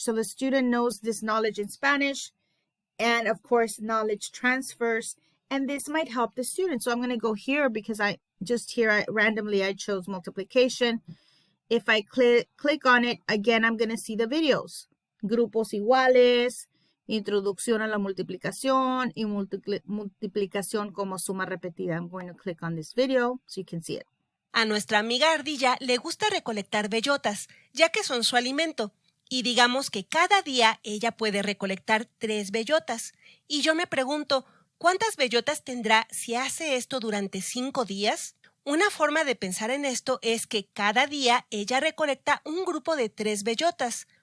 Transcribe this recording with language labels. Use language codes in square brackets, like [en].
[en] So the student knows this knowledge in Spanish, and of course, knowledge transfers, and this might help the student. So I'm going to go here because I randomly chose multiplication. If I click on it, again, I'm going to see the videos. [es] Grupos iguales, introducción a la multiplicación, y multiplicación como suma repetida. [en] I'm going to click on this video so you can see it. [es] A nuestra amiga ardilla le gusta recolectar bellotas, ya que son su alimento. Y digamos que cada día ella puede recolectar 3 bellotas. Y yo me pregunto, ¿cuántas bellotas tendrá si hace esto durante 5 días? Una forma de pensar en esto es que cada día ella recolecta un grupo de 3 bellotas.